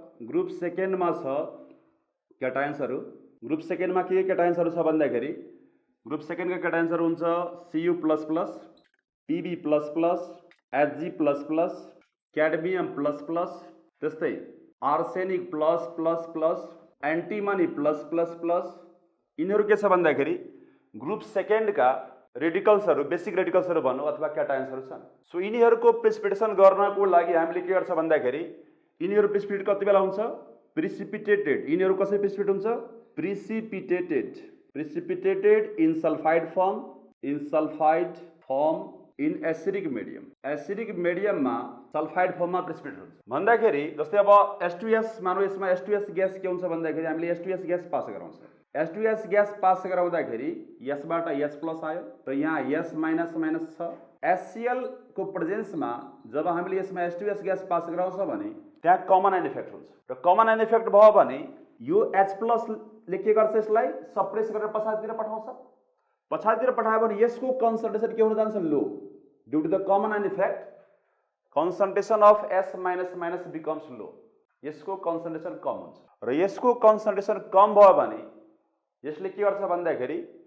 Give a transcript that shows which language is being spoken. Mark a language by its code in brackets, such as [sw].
[ne] Group सेकेन्डमा छ क्याटायन्सहरू। Group सेकेन्डमा के क्याटायन्सहरू छ भन्दाखेरि ग्रुप सेकेन्डका क्याटायन्सहरू हुन्छ Cu++, Pb++, Hg++, क्याडमियम++, त्यस्तै आर्सेनिक +++, एन्टिमनी +++। यिनीहरू के छ भन्दाखेरि ग्रुप सेकेन्डका रेडिकल्सहरू, बेसिक रेडिकल्सहरू भनौँ अथवा क्याटायन्सहरू छन्। सो यिनीहरूको प्रिसिपिटेसन गर्नको लागि हामीले के गर्छ भन्दाखेरि यिनीहरू प्रिसिपिटेट कति बेला हुन्छ? प्रिसिपिटेटेड। यिनीहरू कसरी प्रिसिपिटेट हुन्छ? [en] Precipitated in sulphide form in acidic medium. [ne] Acidic मिडियममा sulphide फर्ममा प्रिसिपिटेट हुन्छ भन्दाखेरि जस्तै अब H2S मानौँ, यसमा H2S ग्यास के हुन्छ भन्दाखेरि हामीले H2S ग्यास पास गराउँछ। H2S ग्यास पास गराउँदाखेरि यसबाट H+ आयो र यहाँ S- छ। HCl को प्रेजेन्समा जब हामीले यसमा H2S ग्यास पास गराउँछ भने त्यहाँ कमन आयन इफेक्ट हुन्छ र कमन आयन इफेक्ट भयो भने यो H+ ले के गर्छ यसलाई सप्रेस गरेर पछाडितिर पठाउँछ पछाडितिर पठायो भने यसको कन्सन्ट्रेसन के हुन जान्छ [en] low due to the common ion effect concentration of S- becomes low [ne] यसको कन्सन्ट्रेसन कम हुन्छ र यसको कन्सन्ट्रेसन कम भयो भने यसले के गर्छ भन्दाखेरि